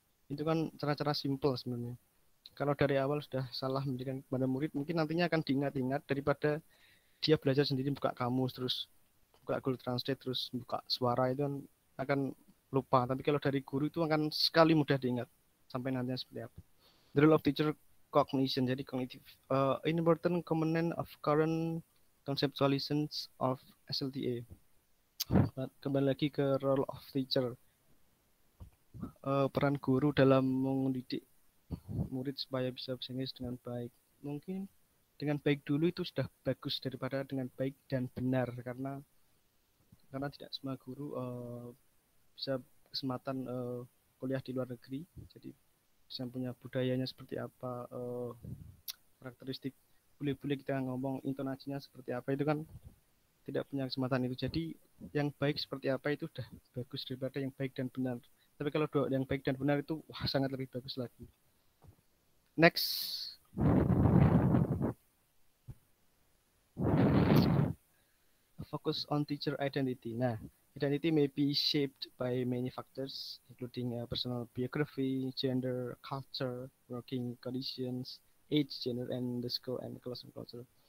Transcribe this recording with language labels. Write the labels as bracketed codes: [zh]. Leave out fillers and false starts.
[id] Itu kan cara-cara simple sebenarnya. Kalau dari awal sudah salah memberikan kepada murid, mungkin nantinya akan diingat-ingat daripada dia belajar sendiri buka kamus terus buka Google Translate terus buka suara, itu kan akan lupa. Tapi kalau dari guru itu akan sekali mudah diingat sampai nantinya seperti apa. [en] The role of teacher cognition, jadi cognitive important component of current conceptualizations of SLTA. [id] Kembali lagi ke [en] role of teacher, [id] peran guru dalam mendidik murid supaya bisa bahasa Inggris dengan baik. Mungkin dengan baik dulu itu sudah bagus daripada dengan baik dan benar, karena tidak semua guru bisa kesempatan kuliah di luar negeri, jadi bisa punya budayanya seperti apa, karakteristik bule-bule kita ngomong intonasinya seperti apa, itu kan tidak punya kesempatan itu. Jadi yang baik seperti apa itu sudah bagus daripada yang baik dan benar. Tapi kalau yang baik dan benar itu wah sangat lebih bagus lagi. [en] Next, focus on teacher identity. Nah, identity may be shaped by many factors, including personal biography, gender, culture, working conditions, age, gender, and the school and class and culture.